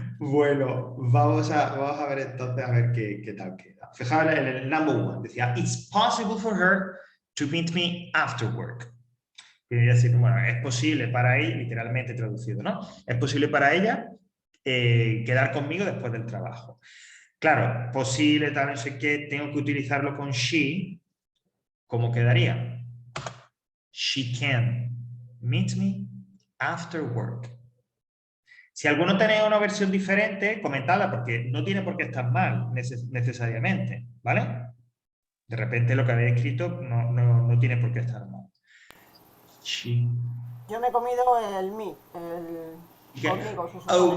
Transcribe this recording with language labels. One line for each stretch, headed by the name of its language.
Spanish: Bueno, vamos a ver entonces a ver qué tal queda. Fijaos en el number one.
English: Decía, it's possible for her to meet me after work.
Spanish: Quiere decir, bueno, es posible para ella, literalmente traducido, ¿no? Es posible para ella quedar conmigo después del trabajo. Claro, posible, tal, no sé qué, tengo que utilizarlo con she. ¿Cómo quedaría?
English: She can meet me after work.
Spanish: Si alguno tenéis una versión diferente, comentadla, porque no tiene por qué estar mal necesariamente, ¿vale? De repente lo que habéis escrito no tiene por qué estar mal.
English: She.
Spanish: Yo me he comido el me, el conmigo, se supone,